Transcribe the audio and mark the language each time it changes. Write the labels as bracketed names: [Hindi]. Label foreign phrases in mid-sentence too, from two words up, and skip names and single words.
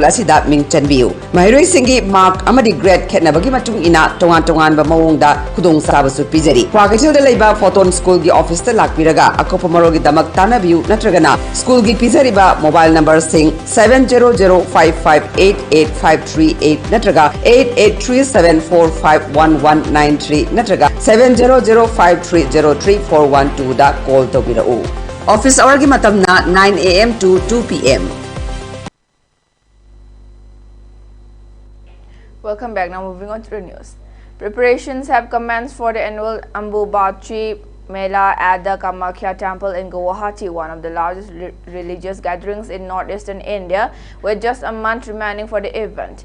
[Manipuri] asida ming chanbiu mairoi singi mark amadi grade khetnabagi matung ina tongan ba mawongda khudong sabasu pijari Kwakaichel da leiba Photon School gi office ta lakpiraga akopa marogi damak tanabiu natragana school gi pijariba [English] mobile number [Manipuri] sing 7005588538 natraga 8837451193 natraga 7005303412 da call tobirau [English] office hour [Manipuri] gi matamna [English] 9 AM to 2 PM. Welcome back. Now moving on to the news. Preparations have commenced for the annual Ambubachi Mela at the Kamakhya Temple in Guwahati, one of the largest religious gatherings in northeastern India, with just a month remaining for the event.